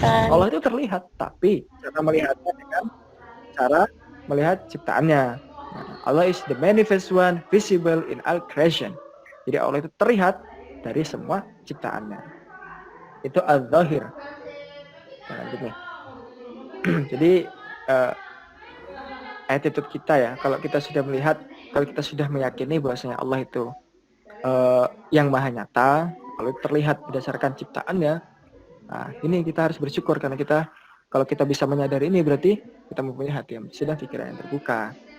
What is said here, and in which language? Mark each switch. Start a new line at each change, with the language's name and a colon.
Indonesian: Allah itu terlihat, tapi cara melihatnya dengan cara melihat ciptaannya.
English: Allah is the manifest one, visible in all creation.
Indonesian: Jadi Allah itu terlihat dari semua ciptaannya. Itu al-zahir. Nah, gini. Jadi attitude kita ya, kalau kita sudah melihat, kalau kita sudah meyakini bahwasanya Allah itu yang maha nyata, kalau terlihat berdasarkan ciptaannya, nah ini kita harus bersyukur karena kita, kalau kita bisa menyadari ini berarti kita mempunyai hati yang sudah pikiran yang terbuka.